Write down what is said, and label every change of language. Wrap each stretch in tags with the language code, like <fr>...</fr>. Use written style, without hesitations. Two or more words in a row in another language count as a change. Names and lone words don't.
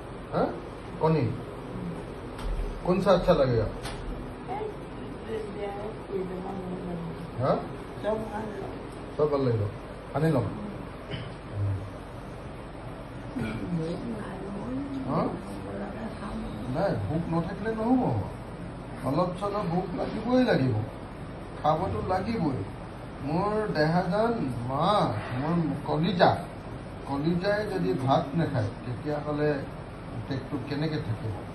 <hi>हाँ कौनी कौन सा अच्छा लगेगा? हाँ सब</hi> <as>ভাল লাগিব আনি লম নাই ভোক নাথাকিলে নহ'ব অলপ চলপ ভোক লাগিবই লাগিব খাবতো লাগিবই মোৰ দেহাজান মা মোৰ কলিজাই যদি ভাত নাখায় তেতিয়াহ'লে পেটটো কেনেকৈ থাকিব</as>